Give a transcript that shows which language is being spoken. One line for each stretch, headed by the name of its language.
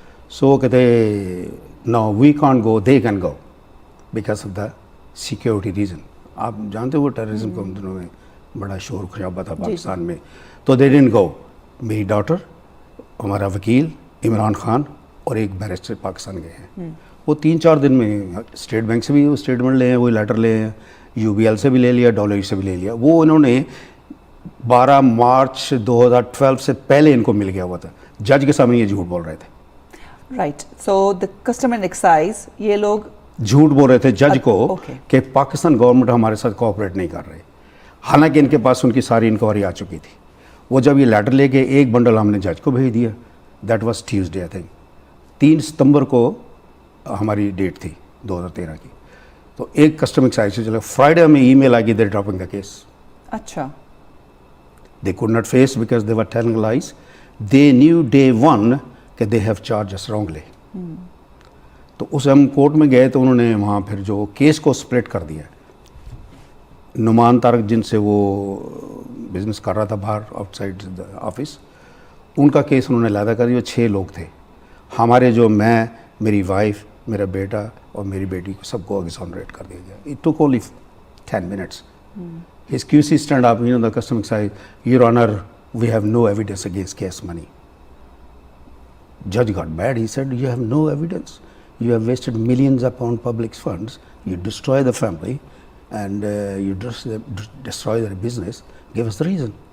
English: So کہتے no we can't go, they can go because of the security reason.
Urdu: آپ جانتے ہو terrorism کو ان دنوں میں بڑا شور خرابہ تھا پاکستان میں. تو
English: They didn't go.
Urdu: میری ڈاٹر, ہمارا وکیل عمران خان اور ایک بیرسٹر پاکستان گئے ہیں. وہ 3-4 دن میں اسٹیٹ بینک سے بھی وہ اسٹیٹمنٹ لے ہیں, وہ لیٹر لے ہیں, UBL سے بھی لے لیا, ڈالر سے بھی لے لیا. وہ انہوں نے 12 مارچ 2012 سے پہلے ان کو مل گیا ہوا تھا. جج کے سامنے یہ جھوٹ بول رہے تھے.
English: Right. So the custom and excise یہ لوگ
Urdu: جھوٹ بول رہے تھے جج کو کہ پاکستان گورنمنٹ ہمارے ساتھ کوآپریٹ نہیں کر رہے, حالانکہ ان کے پاس ان کی ساری انکوائری آ چکی تھی. وہ جب یہ لیٹر لے کے ایک بنڈل ہم نے جج کو بھیج دیا,
English: that was Tuesday I think,
Urdu: 3 ستمبر کو ہماری ڈیٹ تھی 2013 کی. تو ایک کسٹم ایکسائز سے چلا, فرائیڈے ہمیں ای میل آ گئی,
English: They dropping the case.
Urdu: اچھا.
English: They could not face because they were telling lies. They knew day 1 کہ they have charge us wrongly.
Urdu: تو اس ہم کورٹ میں گئے تو انہوں نے وہاں پھر جو کیس کو سپلٹ کر دیا. نعمان طارق جن سے وہ بزنس کر رہا تھا باہر آؤٹ سائڈ آفس, ان کا کیس انہوں نے علیحدہ کر دیا. 6 لوگ تھے ہمارے, جو میں, میری وائف, میرا بیٹا اور میری بیٹی کو سب کو ایگزونریٹ کر دیا گیا.
English: It took only 10 minutes. His QC stand up, the custom excise, Your Honor, we have no evidence against case money. Judge got mad. He said, you have no evidence. You have wasted millions upon public funds. You destroy the family and you destroy their business. Give us the reason.